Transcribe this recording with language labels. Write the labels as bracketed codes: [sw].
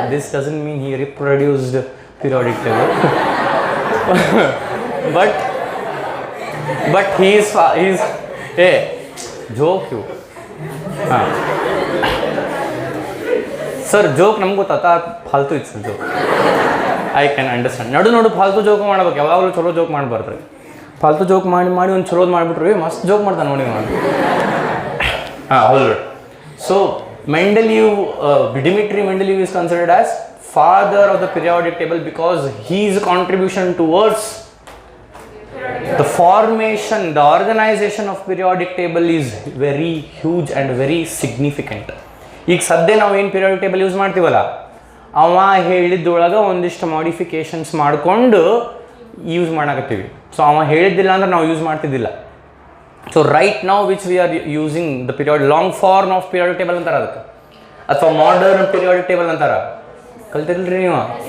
[en] This doesn't mean he reproduced periodic table, but he is hey, joke you. [kn] ಹಾಂ sir joke ನಮ್ಗೆ ಗೊತ್ತಾತ ಫಾಲ್ತು ಇತ್ತು sir joke. [en] I can understand. [kn] ನೋಡು ಫಾಲ್ತು joke ಮಾಡ್ಬೇಕು, ಯಾವಾಗಲೂ ಚಲೋ ಜೋಕ್ ಮಾಡಬಾರ್ದು. ಫಾಲ್ತು ಜೋಕ್ ಮಾಡಿ ಒಂದು ಚಲೋದು ಮಾಡಿಬಿಟ್ರಿ, ಮಸ್ತ್ ಜೋಕ್ ಮಾಡ್ತಾನೆ ನೋಡಿ ಮಾಡಿ. ಹಾಂ ಹೌದು. [en] So Mendeleev, Dmitry Mendeleev is considered as father of the periodic table because his contribution towards the formation, the organization of periodic table is very huge and very significant. [kn] ಈಗ ಸದ್ಯ ನಾವು ಏನು periodic table ಯೂಸ್ ಮಾಡ್ತೀವಲ್ಲ, ಅವ ಹೇಳಿದ್ದೊಳಗೆ ಒಂದಿಷ್ಟು modifications ಮಾಡಿಕೊಂಡು use ಮಾಡಕತ್ತೀವಿ. So ಅವ ಹೇಳಿದ್ದಿಲ್ಲ ಅಂದ್ರೆ ನಾವು ಯೂಸ್ ಮಾಡ್ತಿದ್ದಿಲ್ಲ. ಸೊ ರೈಟ್ ನಾವು [en] which we are using the period long form of periodic table [kn] ಅಂತಾರೆ ಅದಕ್ಕೆ, ಅಥವಾ ಮಾಡರ್ನ್ ಪಿರಿಯಾಡಿಕ್ ಟೇಬಲ್ ಅಂತಾರೆ. ಕಲಿತಿರಲ್ರಿ ನೀವು?